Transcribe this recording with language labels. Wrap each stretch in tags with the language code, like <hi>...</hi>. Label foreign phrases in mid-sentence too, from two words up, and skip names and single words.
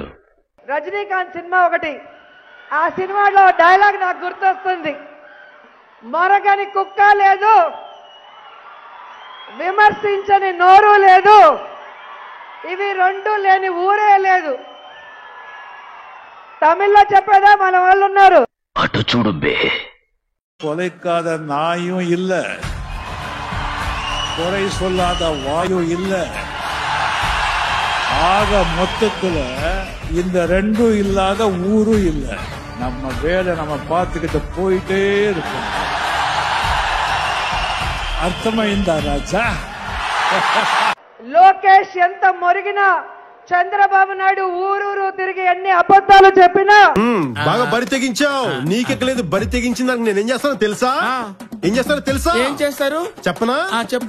<te>రజనీకాంత్ సినిమా ఒకటి, ఆ సినిమాలో డైలాగ్ నాకు గుర్తొస్తుంది. మొరగని కుక్క లేదు, విమర్శించని నోరు లేదు, ఇవి రెండు లేని ఊరే లేదు. తమిళ్లో చెప్పేదా మన వాళ్ళు ఉన్నారు. అటు చూడు బే.</te> <ta>கொலைக்காத நாயும் இல்ல, குறை சொல்லாத வாயு இல்ல. ஆக மொத்தத்துல இந்த ரெண்டும் இல்லாத ஊரும் இல்ல. நம்ம வேலை நம்ம பார்த்துக்கிட்டு போயிட்டே இருக்கும்.</ta> <te>అర్థమైందా రాజా? లోకేష్ ఎంత మొరిగినా చంద్రబాబు నాయుడు ఊరూరు తిరిగి ఎన్ని అబద్ధాలు చెప్పినా బాగా బరి తెగించావు. నీకెక్కలేదు బరి తెగించిందానికి నేనేం చేస్తానో తెలుసా? ఏం చేస్తానో తెలుసా? ఏం చేస్తారు చెప్పనా? చెప్పు.</te>